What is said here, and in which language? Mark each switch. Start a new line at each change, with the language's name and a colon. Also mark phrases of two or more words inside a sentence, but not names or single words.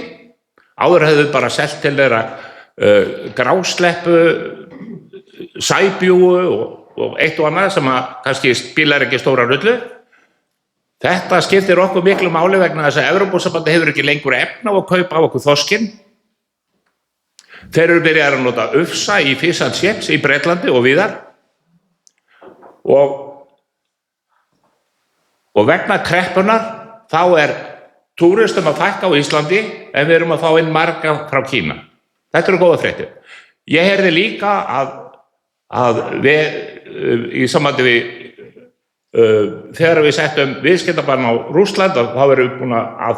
Icelandic: Áður hefðu bara selt til þeirra grásleppu, sæbjúgu og eitt og annað sem kannski spilar ekki stóra rullu. Þetta skiptir okkur miklu máli vegna þess að Evrópusambandið hefur ekki lengur efni á að kaupa á okkur þorskinn. Þeir eru byrjaðir að nota ufsa í
English: fish and chips
Icelandic: í Bretlandi og víðar. Og vegna kreppunar þá túristum að fækka á Íslandi en við erum að fá inn marga frá Kína. Þetta eru góða fréttir. Ég heyrði líka að við í sambandi við þegar við settum viðskiptabann á Rússland þá erum við búin að